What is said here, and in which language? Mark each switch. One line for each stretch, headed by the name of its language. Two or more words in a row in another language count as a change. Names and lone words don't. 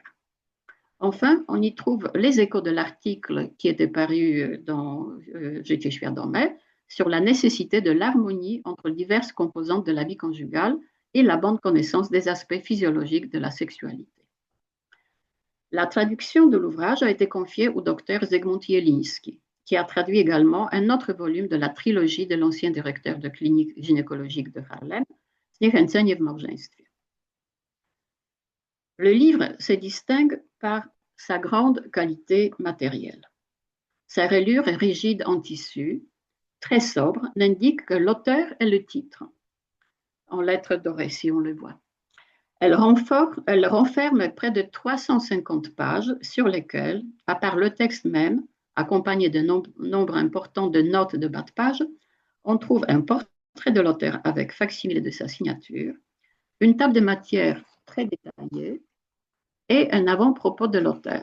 French: Enfin, on y trouve les échos de l'article qui était paru dans Życie Świadome sur la nécessité de l'harmonie entre diverses composantes de la vie conjugale et la bonne connaissance des aspects physiologiques de la sexualité. La traduction de l'ouvrage a été confiée au docteur Zygmunt Jeliński, qui a traduit également un autre volume de la trilogie de l'ancien directeur de clinique gynécologique de Harlem, Zniechęcenie w małżeństwie. Le livre se distingue par sa grande qualité matérielle. Sa reliure est rigide en tissu, très sobre, n'indique que l'auteur est le titre, en lettres dorées si on le voit. Elle renferme près de 350 pages sur lesquelles, à part le texte même, accompagné de nombre important de notes de bas de page, on trouve un portrait de l'auteur avec facsimile de sa signature, une table de matière très détaillée, et un avant-propos de l'auteur.